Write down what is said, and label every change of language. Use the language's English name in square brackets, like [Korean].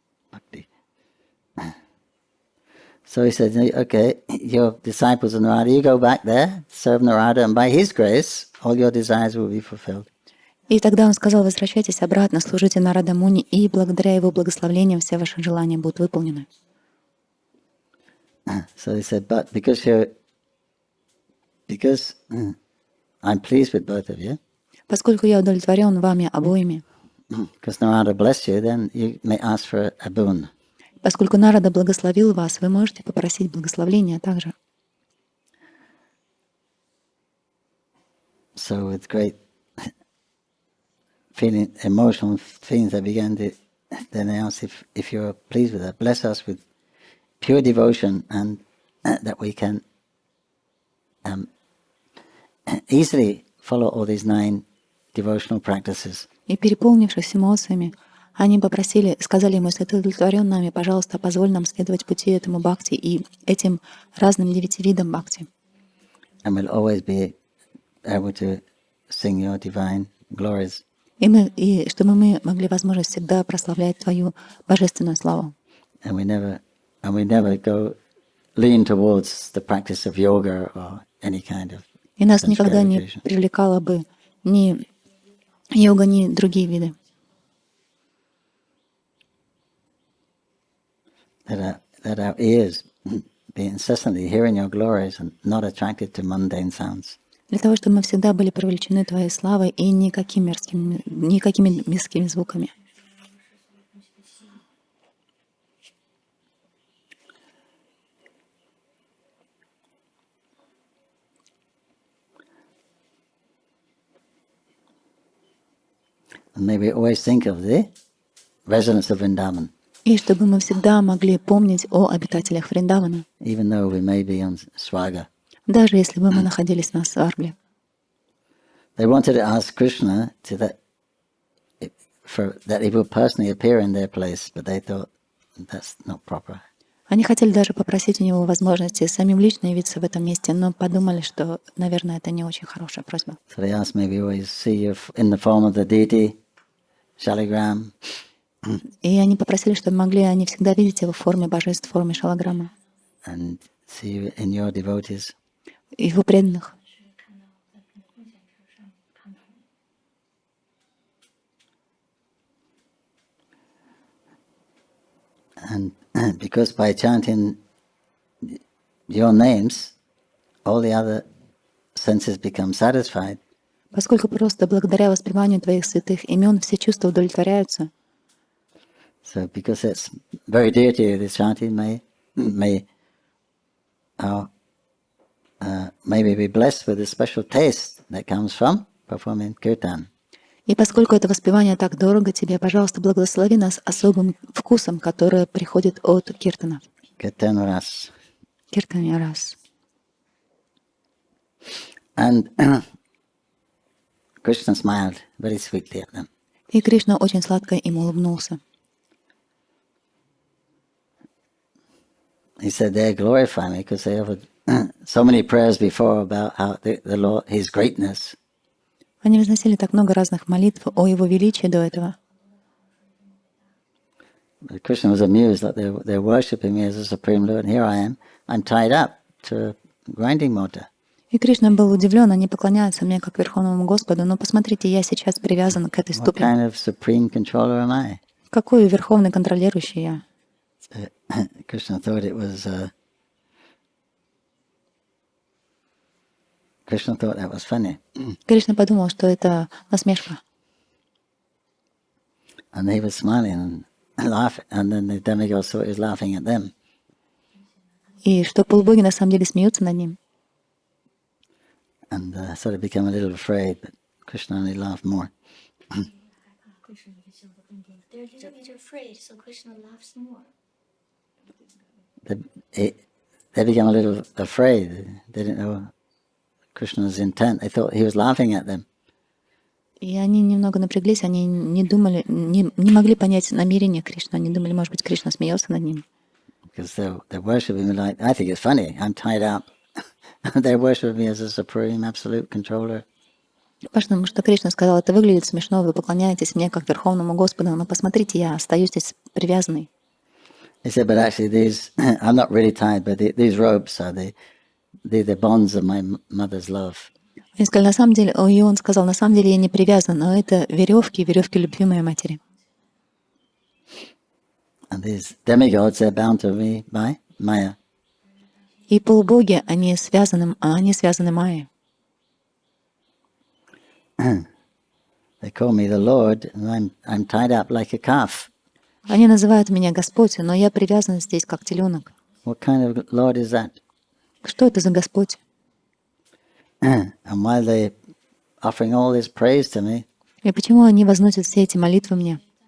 [English] Bhakti. So he said, okay, your disciples of Narada, you go back there, serve Narada, and by his grace, all your desires will be fulfilled. [Russian] И тогда он сказал, возвращайтесь обратно, служите Нарада Муни, и благодаря его благословениям все ваши желания будут выполнены. [English] So he said, but because I'm pleased with both of you, [Russian] Поскольку я удовлетворен вами обоими, [English] because Narada blessed you, then you may ask for a boon. [Russian] поскольку Нарада благословил вас, вы можете попросить благословения также. [English] So with great emotional feelings, I began to then ask if you're pleased with that, bless us with pure devotion, and that we can easily follow all these 9 devotional practices. [Russian] И переполнившись эмоциями, они сказали ему, если ты удовлетворен нами, пожалуйста, позволь нам следовать пути этому бхакти и этим разным 9 видам бхакти. [English] And we'll always be able to sing your divine glories. [Russian] И чтобы мы могли возможность всегда прославлять твою божественную славу. [English] And we never go lean towards the practice of yoga or any kind of. [Russian] И нас никогда не привлекала бы ни йога, ни другие виды. [English] That our ears be incessantly hearing your glories and not attracted to mundane sounds. [Russian] Для того, чтобы мы всегда были привлечены твоей славой и никакими мирскими звуками. [English] And may we always think of the residents of Vrindavan. [Russian] И чтобы мы всегда могли помнить о обитателях Вриндавана, [English] Even though we may be on Swaga. [Russian] даже если бы мы находились на Сваргле. [English] They wanted to ask Krishna that he would personally appear in their place, but they thought that's not proper. [Russian] Они хотели даже попросить у него возможности самим лично явиться в этом месте, но подумали, что, наверное, это не очень хорошая просьба. [English] So they asked me, we always see you in the form of the deity, Shaligram. [Russian] И они попросили, чтобы могли они всегда видеть его в форме божеств, в форме шалаграма, [English] And see you in your devotees. [Russian] его преданных. [English] And because by chanting your names, all the other senses become satisfied. [Russian] Поскольку просто благодаря воспеванию твоих святых имен все чувства удовлетворяются, [English] So because it's very dear to you, this chanting may maybe be blessed with a special taste that comes from performing kirtan. [Russian] и поскольку это воспевание так дорого тебе, пожалуйста, благослови нас особым вкусом, который приходит от киртана. [English] Kirtan ras. [Russian] Киртане раз. [English] And Krishna smiled very sweetly at them. [Russian] И Кришна очень сладко им улыбнулся. [English] He said they glorify me because they offered so many prayers before about how the Lord, His greatness. [Russian] Они возносили так много разных молитв о его величии до этого. [English] But Krishna was amused that they're worshipping me as a supreme Lord, and here I am. I'm tied up to a grinding motor. [Russian] И Кришна был удивлен, они поклоняются мне как Верховному Господу, но посмотрите, я сейчас привязан к этой [English] What [Russian] ступе. [English] kind of supreme controller am I? [Russian] Какой верховный контролирующий я? [English] Krishna thought it was. Krishna thought that was funny, [Russian] Кришна подумал, что это насмешка. [English] and he was smiling and laughing, and then the demigods thought he was laughing at them. [Russian] И что полубоги на самом деле смеются над ним. [English] And sort of became a little afraid, but Krishna only laughed more. They're a little bit afraid, so Krishna laughs more. They became a little afraid. They didn't know Krishna's intent. They thought he was laughing at them. [Russian] И они немного напряглись, они не думали, не могли понять намерения Кришны. Они думали, может быть, Кришна смеется над ним. [English] Because they're worshiping me like, I think it's funny, I'm tied up. They're worshiping me as a supreme, absolute controller. [Russian] Потому что Кришна сказал, это выглядит смешно, вы поклоняетесь мне как Верховному Господу, но посмотрите, я остаюсь здесь привязанный. [English] He said, but actually I'm not really tied, but these ropes are the bonds of my mother's love. [Russian] И сказали, на самом деле, и он сказал, на самом деле я не привязан, но это веревки любви моей матери. [English] And these demigods, they're bound to me by Maya. [Russian] И полубоги, они связаны Майей. [English] They call me the Lord, and I'm tied up like a calf. [Russian] Они называют меня Господь, но я привязан здесь как теленок. [English] What kind of Lord is that? [Russian] Что это за Господь? [English] And while they're offering all this praise to me, [Russian] И почему они возносят все эти молитвы мне?